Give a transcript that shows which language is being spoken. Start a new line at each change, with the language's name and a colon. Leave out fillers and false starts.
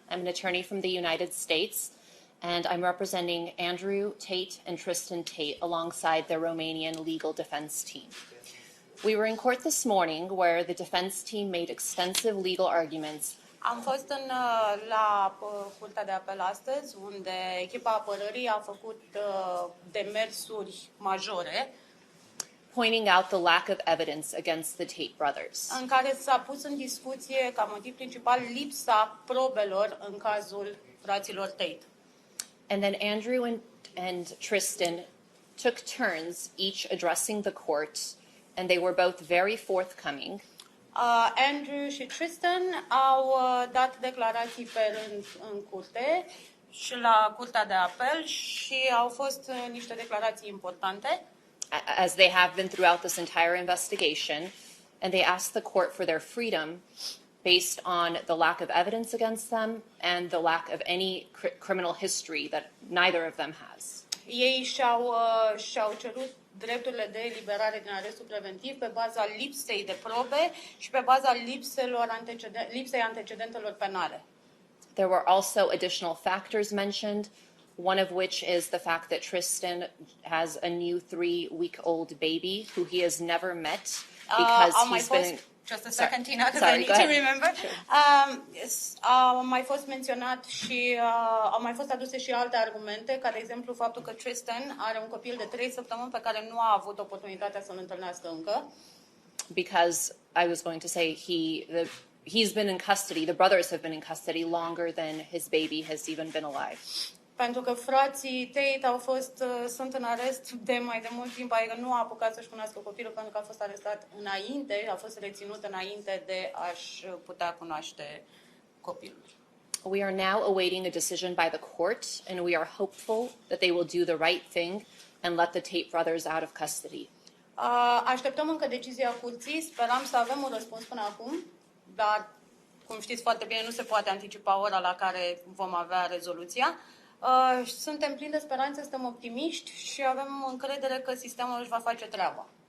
English: I'm an attorney from the United States, and I'm representing Andrew Tate and Tristan Tate alongside their Romanian legal defense team. We were in court this morning where the defense team made extensive legal arguments.
Romanian: Am fost la Curtea de Apel astăzi, unde echipa apărării a făcut demersuri majore,
English: pointing out the lack of evidence against the Tate brothers.
Romanian: În care s-a pus în discuție ca motiv principal lipsa probelor în cazul fraților Tate.
English: And then Andrew and Tristan took turns each addressing the court, and they were both very forthcoming.
Romanian: Andrew și Tristan au dat declarații pe rând în curte și la Curtea de Apel și au fost niște declarații importante.
English: As they have been throughout this entire investigation, and they asked the court for their freedom based on the lack of evidence against them and the lack of any criminal history that neither of them has.
Romanian: Ei și-au cerut drepturile de eliberare din arestul preventiv pe baza lipsei de probe și pe baza lipsei antecedentelor penale.
English: There were also additional factors mentioned, one of which is the fact that Tristan has a new 3-week-old baby who he has never met because he's been... Just a second, Tina, because I need to remember.
Romanian: A mai fost menționat și au mai fost aduse și alte argumente, ca de exemplu faptul că Tristan are un copil de 3 săptămâni pe care nu a avut oportunitatea să-l întâlnească încă.
English: Because I was going to say he's been in custody, the brothers have been in custody longer than his baby has even been alive.
Romanian: Pentru că frații Tate sunt în arest de mai de mult timp, adică nu a apucat să-și cunoască copilul pentru că a fost arestat înainte, a fost reținut înainte de a-și putea cunoaște copilul.
English: We are now awaiting a decision by the court, and we are hopeful that they will do the right thing and let the Tate brothers out of custody.
Romanian: Așteptăm încă decizia curții, sperăm să avem un răspuns până acum, dar, cum știți foarte bine, nu se poate anticipa ora la care vom avea rezoluția. Suntem plini de speranțe, suntem optimiști și avem încredere că sistemul își va face treaba.